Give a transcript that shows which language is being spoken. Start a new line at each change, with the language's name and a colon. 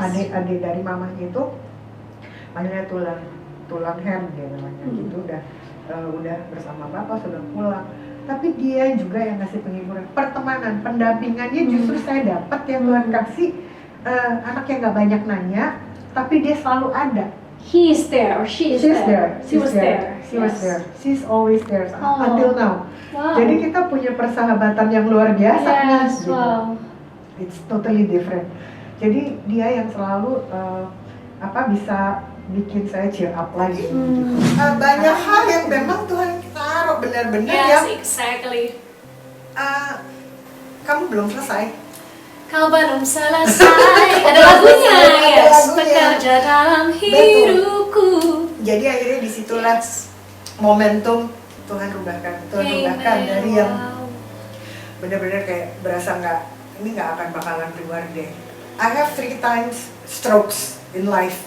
Indonesian: adik-adik dari mamahnya itu panggilnya tulang hem dia namanya, gitu. Udah bersama bapak, sudah pulang. Tapi dia juga yang ngasih penghiburan, pertemanan, pendampingannya justru saya dapat yang Tuhan kasih, anak yang nggak banyak nanya, tapi dia selalu ada.
English: He is there or she is there. She was there. She was there. She's always there until now. Wow.
Indonesian: Jadi kita punya persahabatan yang luar biasa nih.
English: Yes,
Indonesian: Gitu.
English: wow. It's totally different.
Indonesian: Jadi dia yang selalu bisa bikin saya cheer up lagi. Banyak hal yang memang Tuhan taruh benar-benar ya.
English: Yes, exactly.
Indonesian: Kamu belum selesai. Kau belum selesai. Ada lagunya, Ada
English: yes.
Indonesian: lagunya. Bekerja dalam hidupku. Jadi akhirnya disitulah momentum Tuhan rubahkan dari yang
English: Wow.
Indonesian: benar-benar kayak berasa ini nggak akan bakalan keluar deh.
English: I have 3 times strokes in life.